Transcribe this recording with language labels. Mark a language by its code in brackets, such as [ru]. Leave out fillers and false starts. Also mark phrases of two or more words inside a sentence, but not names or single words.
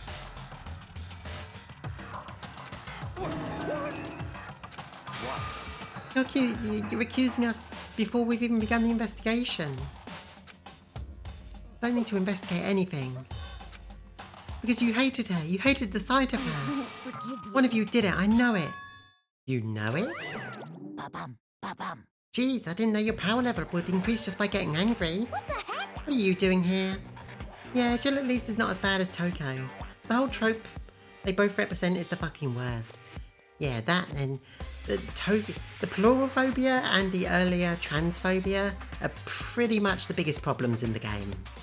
[en] What? You're accusing us before we've even begun the investigation. Don't need to investigate anything. Because you hated her. You hated the sight of her. One of you did it. I know it. You know it? Ba-bum, ba-bum. Jeez, I didn't know your power level would increase just by getting angry. What the heck? What are you doing here? Yeah, Jill at least is not as bad as Toko. The whole trope they both represent is the fucking worst. Yeah, that and the pluralphobia and the earlier transphobia are pretty much the biggest problems in the game.